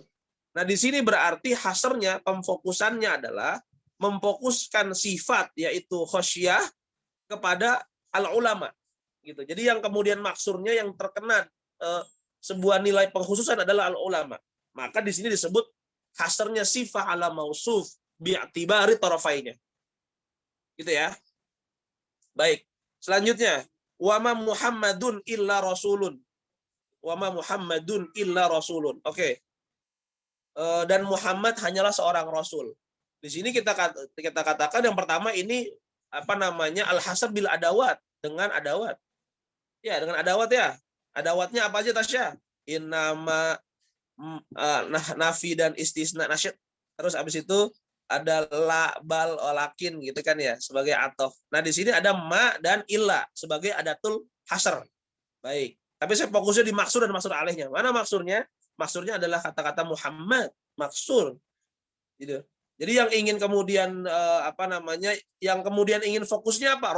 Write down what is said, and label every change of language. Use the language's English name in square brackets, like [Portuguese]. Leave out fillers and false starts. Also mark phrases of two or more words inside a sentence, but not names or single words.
[Indonesian] Nah, di sini berarti hasrnya, pemfokusannya adalah memfokuskan sifat yaitu khasyah kepada al-ulama gitu. Jadi yang kemudian maksurnya yang terkena sebuah nilai pengkhususan adalah al-ulama. Maka di sini disebut hasrnya sifat [Arabic] على موصوف باعتبار [Indonesian] tarafainya. Gitu ya. Baik. Selanjutnya, [Arabic] وما محمد إلا رسول. وما محمد إلا رسول. [Indonesian] Oke. Dan Muhammad hanyalah seorang rasul. Di sini kita katakan yang pertama ini [Arabic] الحصر بالأدوات, [Indonesian] dengan adawat. Ya, dengan adawat ya. Adawatnya apa aja Tasya? Innama nafi dan istisna nasyid. Terus habis itu ada la, bal, lakin gitu kan ya, sebagai atof. Nah, di sini ada ma dan illa sebagai [Arabic] أداة الحصر. [Indonesian] Baik. Tapi saya fokusnya di maksur dan maksur alaihnya. Mana maksurnya? Maksurnya adalah kata-kata Muhammad, maksur. Gitu. Jadi yang ingin kemudian yang kemudian ingin fokusnya apa?